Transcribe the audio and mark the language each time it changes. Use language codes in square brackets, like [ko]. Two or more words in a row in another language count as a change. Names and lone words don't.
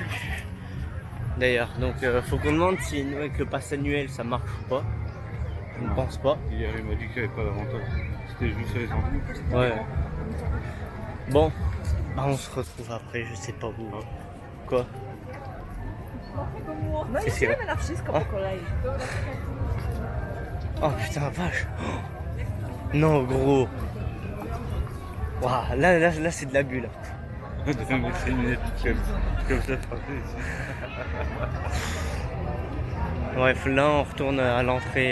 [fr] D'ailleurs, donc faut qu'on demande si avec le pass annuel ça marche ou pas. Je ne pense pas. Hier, il m'a dit qu'il n'y avait pas d'avantage. C'était juste sur les enfants. Ouais. Bon, bah, on se retrouve après, je sais pas où. Quoi? [it] No Sì, sì. insieme la wszystko po kolei. [fr] Oh putain, vache. Non, gros. Waouh, là c'est de l'abus là. C'est une minute comme ça frappé ici. Bref, là on retourne à l'entrée.